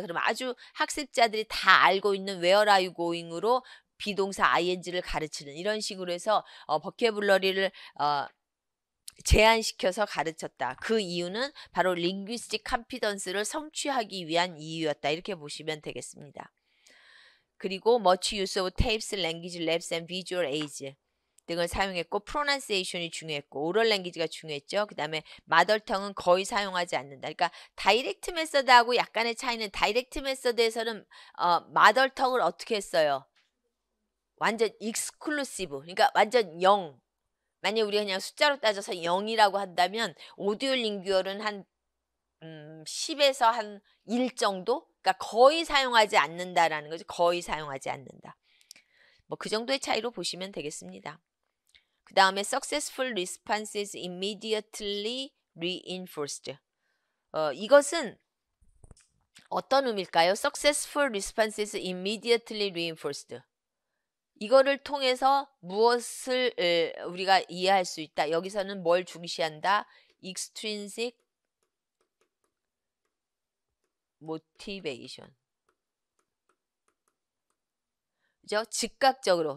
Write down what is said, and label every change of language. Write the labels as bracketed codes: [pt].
[ko] 그러면 아주 학습자들이 다 알고 있는 [en] where are you going [ko] 으로 비동사 ing를 가르치는 이런 식으로 해서 버케블러리를 제한시켜서 가르쳤다. 그 이유는 바로 linguistic confidence를 성취하기 위한 이유였다. 이렇게 보시면 되겠습니다. [en] 그리고 much use of tapes, language labs and visual aids 등을 사용했고 pronunciation이 중요했고 oral language가 중요했죠. [ko] 그 다음에 mothertongue은 거의 사용하지 않는다. 그러니까 다이렉트 메서드하고 약간의 차이는 다이렉트 메서드에서는 mothertongue을 어떻게 했어요? 완전 익스클루시브. 그러니까 완전 0. 만약에 우리가 그냥 숫자로 따져서 0이라고 한다면 오디오 링규얼은 한 10에서 한 1 정도? 그러니까 거의 사용하지 않는다라는 거죠. 거의 사용하지 않는다. 뭐 그 정도의 차이로 보시면 되겠습니다. 그 다음에 [en] successful responses immediately reinforced. [ko] 이것은 어떤 의미일까요? [en] successful responses immediately reinforced. [ko] 이거를 통해서 무엇을 우리가 이해할 수 있다. 여기서는 뭘 중시한다? extrinsic motivation. 그죠? 즉각적으로.